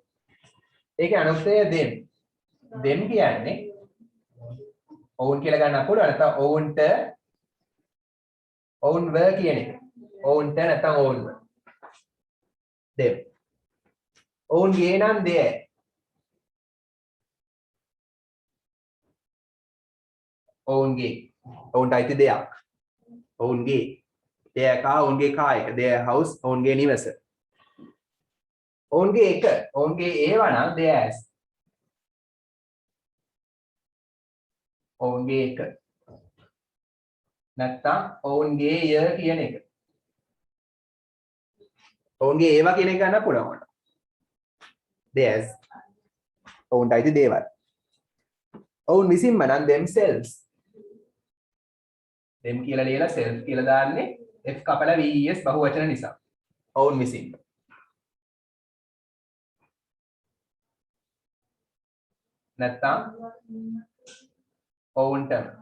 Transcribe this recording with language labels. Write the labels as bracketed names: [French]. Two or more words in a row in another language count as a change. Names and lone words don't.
[Sinhala] ඒකේ අනුක්තය them. them කියන්නේ ඔවුන් කියලා ගන්න පුළුවන් නැත්නම් ඔවුන්ට ඔවුන්ව කියන එක. ඔවුන්ට නැත්නම් ඔවුන්ව. them. ඔවුන්ගේ නම් they. ඔවුන්ගේ. ඔවුන්ට අයිති දෙයක්. ඔවුන්ගේ. [English] their car [Sinhala] ඔවුන්ගේ car එක. [English] their house [Sinhala] ඔවුන්ගේ නිවස. ඔවුන්ගේ එක. ඔවුන්ගේ ඒවා නම් theirs. ඔවුන්ගේ එක. නැත්නම් ඔවුන්ගේ ය කියන එක. ඔවුන්ගේ ඒවා කියන එක ගන්න පුළුවන්. theirs. ඔවුන්ට අයිති දේවල්. ඔවුන් විසින්ම නම් themselves. them කියලා ලියලා self කියලා දාන්නේ f කපලා ves බහුවචන නිසා. ඔවුන් විසින්. නැත්නම් ඔවුන්ටම.